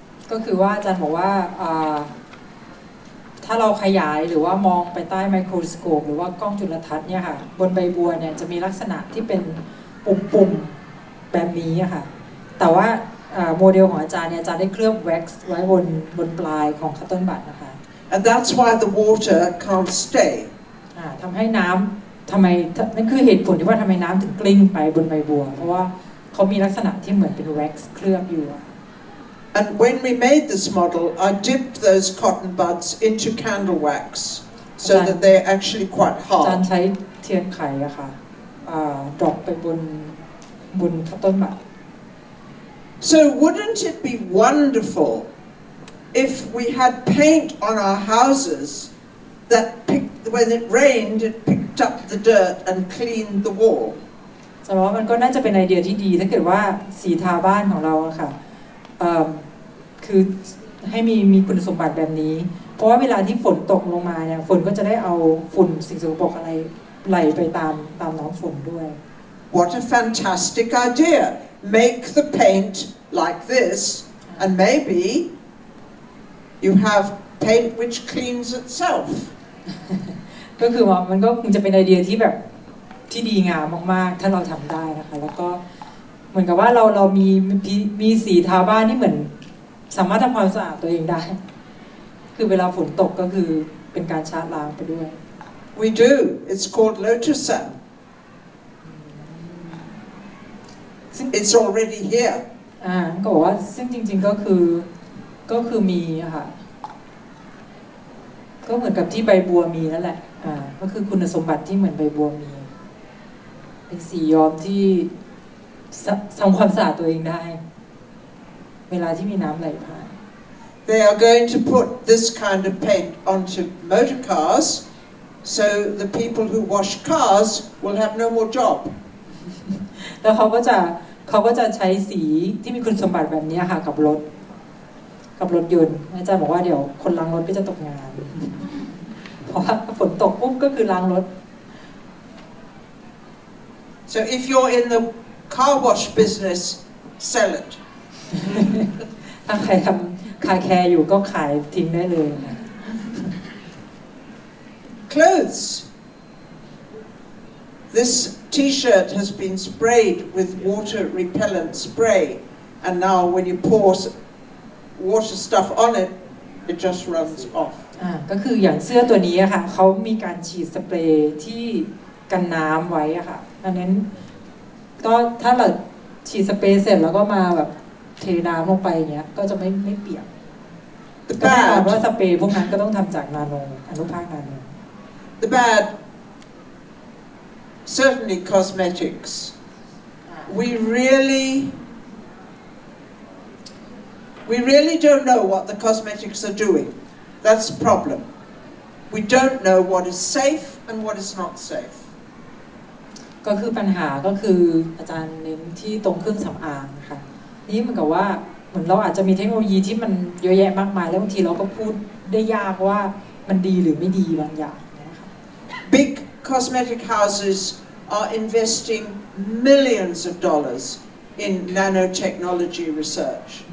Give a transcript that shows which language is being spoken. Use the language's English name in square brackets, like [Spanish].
[Thai] ก็คือว่าอาจารย์บอกว่าถ้าเราขยายหรือว่ามองไปใต้ไมโครสโคปหรือว่ากล้องจุลทรรศน์เนี่ยค่ะบนใบบัวเนี่ยจะมีลักษณะที่เป็นปุ่มๆแบบนี้ค่ะแต่ว่าโมเดลของอาจารย์เนี่ยอาจารย์ได้เคลือบแว็กซ์ไว้บนปลายของคัตเติ้ลบัตนะคะ [English] And that's why the water can't stay. [Thai] ทำให้น้ำทำไมนั่นคือเหตุผลที่ว่าทำไมน้ำถึงกลิ้งไปบนใบบัวเพราะว่าเขามีลักษณะที่เหมือนเป็นแว็กซ์เคลือบอยู่ [English] And when we made this model, I dipped those cotton buds into candle wax so that they're actually quite [Thai] อาจารย์ [English] hard. [Thai] ใช้เทียนไขอะค่ะดรอปไปบนคัตเติ้ลบัต [English] So wouldn't it be wonderful if we had paint on our houses that when it rained, it picked up the dirt and cleaned the wall? [Thai] แต่ว่ามันก็น่าจะเป็นไอเดียที่ดีถ้าเกิดว่าสีทาบ้านของเราอะค่ะคือให้มีคุณสมบัติแบบนี้เพราะว่าเวลาที่ฝนตกลงมาเนี่ยฝนก็จะได้เอาฝุ่นสิ่งสกปรกอะไรไหลไปตามน้ำฝนด้วย [English] What a fantastic idea! Make the paint like this, and maybe you have paint which cleans itself. [Thai] ก็คือว่ามันก็คงจะเป็นไอเดียที่แบบที่ดีงามมากๆถ้าเราทำได้นะคะแล้วก็เหมือนกับว่าเรามีสีทาบ้านที่เหมือนสามารถทำความสะอาดตัวเองได้คือเวลาฝนตกก็คือเป็นการชาร์จล้างไปด้วย [English] We do. It's called lotus sand. It's already here. [Thai] ก็บอกว่าซึ่งจริงๆก็คือมีอะค่ะก็เหมือนกับที่ใบบัวมีนั่นแหละก็คือคุณสมบัติที่เหมือนใบบัวมีเป็นสีย้อมที่ทำความสะอาดตัวเองได้เวลาที่มีน้ำไหลผ่าน [English] They are going to put this kind of paint onto motor cars, so the people who wash cars will have no more job. [Thai] แล้วเขาก็จะใช้สีที่มีคุณสมบัติแบบนี้ค่ะกับรถยนต์อาจารย์บอกว่าเดี๋ยวคนล้างรถก็จะตกงานเพราะว่าฝนตกปุ๊บก็คือล้างรถ [English] So if you're in the car wash business, sell it. [Thai] ถ้าใครทำคาแคร์อยู่ก็ขายทิ้งได้เลยนะ [English] Clothes. This T-shirt has been sprayed with water repellent spray, and now when you pour water stuff on it, it just runs off. [Thai] ก็คืออย่างเสื้อตัวนี้อะค่ะเขามีการฉีดสเปรย์ที่กันน้ำไว้อะค่ะอันนั้นก็ถ้าเราฉีดสเปรย์เสร็จแล้วก็มาแบบเทน้ำลงไปอย่างเงี้ยก็จะไม่เปียกก็แน่นอนว่าสเปรย์พวกนั้นก็ต้องทำจากนาโนอนุภาคนาโน [English] The bad, certainly cosmetics. We really don't know what the cosmetics are doing. That's the problem. We don't know what is safe and what is not safe. [Thai] ก็คือปัญหาก็คืออาจารย์เน้นที่ตรงเครื่องสำอางค่ะนี่เหมือนกับว่าเหมือนเราอาจจะมีเทคโนโลยีที่มันเยอะแยะมากมายแล้วบางทีเราก็พูดได้ยากว่ามันดีหรือไม่ดีบางอย่างนะคะ [English] Big cosmetic houses are investing millions of dollars in nanotechnology research.